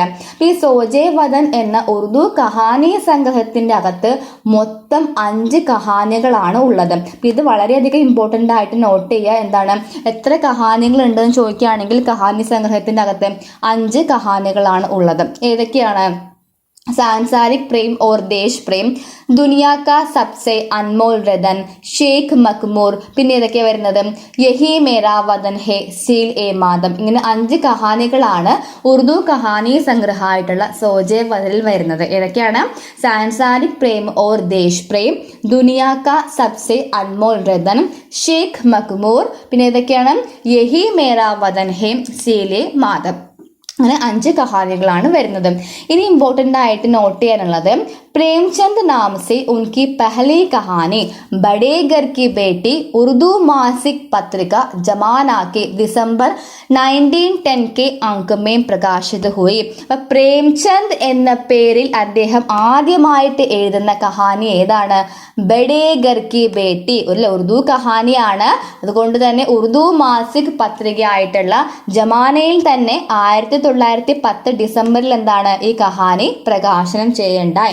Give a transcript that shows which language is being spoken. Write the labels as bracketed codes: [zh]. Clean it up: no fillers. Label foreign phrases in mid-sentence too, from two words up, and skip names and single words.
[ml] ഈ സോജെ വദൻ എന്ന ഉറുദു കഹാനി സംഗ്രഹത്തിന്റെ അകത്ത് മൊത്തം 5 കഹാനികളാണ് ഉള്ളത്. ഇത് വളരെയധികം ഇമ്പോർട്ടൻ്റ് ആയിട്ട് നോട്ട് ചെയ്യുക. എന്താണ്, എത്ര കഹാനികൾ ഉണ്ടെന്ന് ചോദിക്കുകയാണെങ്കിൽ കഹാനി സംഗ്രഹത്തിന്റെ അകത്ത് 5 കഹാനികളാണ് ഉള്ളത്. ഏതൊക്കെയാണ്? [hi] सांसारिक प्रेम और देश प्रेम, दुनिया का सबसे अनमोल रतन, [ml] ഷേഖ് മക്മൂർ. പിന്നെ ഏതൊക്കെ വരുന്നത്? യഹി മേരാ വതൻ ഹെ, സീൽ എ മാതം. ഇങ്ങനെ 5 കഹാനികളാണ് ഉറുദു കഹാനി സംഗ്രഹമായിട്ടുള്ള സോജെ വദനിൽ വരുന്നത്. ഏതൊക്കെയാണ്? സാൻസാരിക് പ്രേം ഓർ ദേശ് പ്രേം, ദുനിയാ കാ സബ്സെ അൻമോൾ രതൻ, ഷേഖ് മക്മൂർ. പിന്നെ ഏതൊക്കെയാണ്? യഹി മേരാ വതൻ ഹെ, സീൽ എ മാതം. അങ്ങനെ 5 കഹാനികളാണ് വരുന്നത്. ഇനി ഇമ്പോർട്ടൻ്റ് ആയിട്ട് നോട്ട് ചെയ്യാനുള്ളത് [hi] प्रेमचंद नाम से उनकी पहली कहानी बड़े घर की बेटी उर्दू मासिक पत्रिका जमाना के दिसंबर 1910 के अंक में प्रकाशित हुई. [ml] പ്രേംചന്ദ് എന്ന പേരിൽ അദ്ദേഹം ആദ്യമായിട്ട് എഴുതുന്ന കഹാനി ഏതാണ്? ബഡേ ഘർ കി ബേട്ടി. ഒരു ഉറുദു കഹാനിയാണ്. അതുകൊണ്ട് തന്നെ ഉറുദു മാസിക് പത്രികയായിട്ടുള്ള ജമാനയിൽ തന്നെ 1910 ഡിസംബറിൽ എന്താണ് ഈ കഹാനി പ്രകാശനം ചെയ്യണ്ടായി.